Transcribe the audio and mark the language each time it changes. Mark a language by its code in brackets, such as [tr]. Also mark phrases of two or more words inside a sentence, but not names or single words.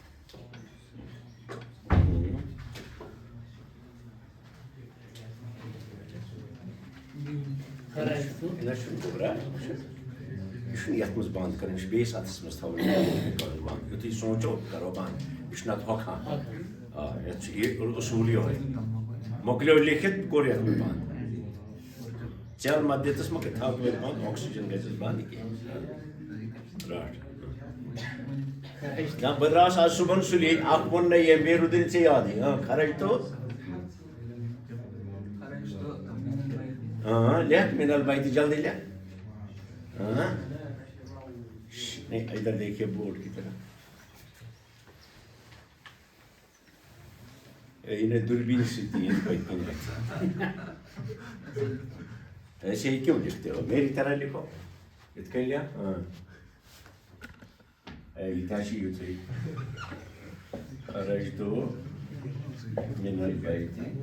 [ks] نہ چھُنہٕ گوٚبرا یہِ چھُنہٕ یَتھ منٛز بنٛد کَرٕنۍ یہِ چھُ بیٚیِس اَتھَس منٛز تھاوُن کَرُن بنٛد یُتھُے سونٛچو کَرو بنٛد یہِ چھُ نَتہٕ ہۄکھان آ یَتھ چھُ یہِ اصوٗل یِہوٚے مۄکلیو لیکھِتھ کوٚر یَتھ منٛز بنٛد ژٮ۪ل مہ دِتَس مگر تھاو توتہِ بنٛد آکسیٖجن گژھٮ۪س بنٛد یہِ کینٛہہ رَٹ نہ بہٕ درٛاس آز صُبحن سُلی اکھ ووٚن نہ ییٚمۍ بیٚیہِ روٗدٕے نہٕ ژےٚ یادٕے خرجتو لیکھ [ar] من البیت [ks] جلدی لیکھ [ur] نہیں ادھر دیکھیے بورڈ کی طرف انہیں دوربین سے ایسے ہی کیوں لکھتے ہو میری طرح لکھو [ks] اتھ کن لیکھ یہ چھِ یُتھُے [ar] خرجتو من البیت